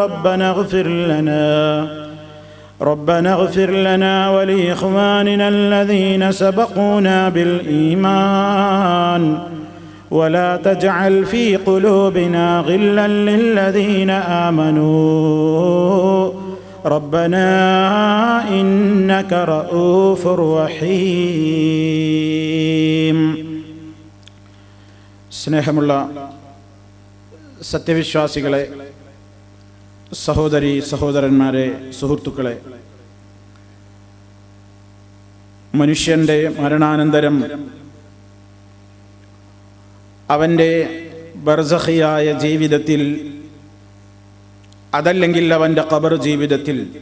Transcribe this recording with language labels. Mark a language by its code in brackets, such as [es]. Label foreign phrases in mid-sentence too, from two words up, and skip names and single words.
[ar] ربنا اغفر لنا ولإخواننا الذين سبقونا بالإيمان ولا تجعل في قلوبنا غلا للذين آمنوا ربنا إنك رؤوف رحيم. [ml] സ്നേഹമുള്ള സത്യവിശ്വാസികളെ, സഹോദരി സഹോദരന്മാരെ, സുഹൃത്തുക്കളെ, മനുഷ്യൻ്റെ മരണാനന്തരം അവൻ്റെ ബർസഖിയായ ജീവിതത്തിൽ, അതല്ലെങ്കിൽ അവൻ്റെ ഖബർ ജീവിതത്തിൽ